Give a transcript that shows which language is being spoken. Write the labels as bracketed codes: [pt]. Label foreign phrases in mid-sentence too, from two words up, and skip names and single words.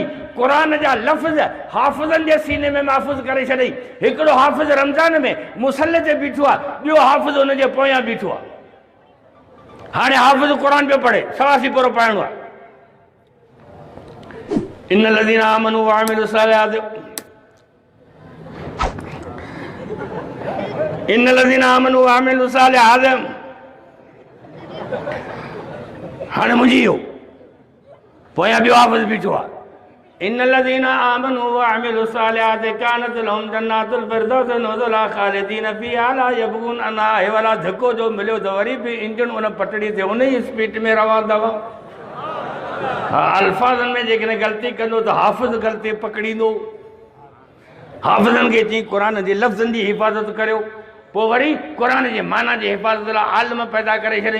[sd] क़ुरान जा लफ़्ज़ हाफ़िज़नि जे सीने में महफ़ूज़ करे छॾई। हिकिड़ो हाफ़िज़ रमज़ान में मुसले ते बीठो आहे, ॿियो हाफ़िज़ हुन जे पोयां बीठो आहे। हाणे हाफ़िज़ क़ुरान पियो पढ़े, सवासी पूरो पढ़णो आहे। [ar] إن الذين آمنوا وعملوا الصالحات، إن الذين آمنوا وعملوا الصالحات. [sd] हाणे मुंहिंजी इहो पोयां ॿियो हाफ़िज़ बीठो आहे। [ar] إن الذين آمنوا وعملوا الصالحات كانت لهم جنات الفردوس نزلا خالدين فيها لا يبغون عنها. [sd] हे वाला धको जो मिलियो त वरी बि इंजन उन पटड़ी ते उन ई स्पीड में रवां अथव। हा, अल्फाज़नि में जेकॾहिं ग़लती कंदो त हाफ़िज़ ग़लती पकड़ींदो। हाफ़िज़नि खे चई क़ुरान जे लफ़्ज़नि जी हिफ़ाज़त करियो, पोइ वरी क़ुरान जे माना जी हिफ़ाज़त लाइ आलिम पैदा करे छॾई।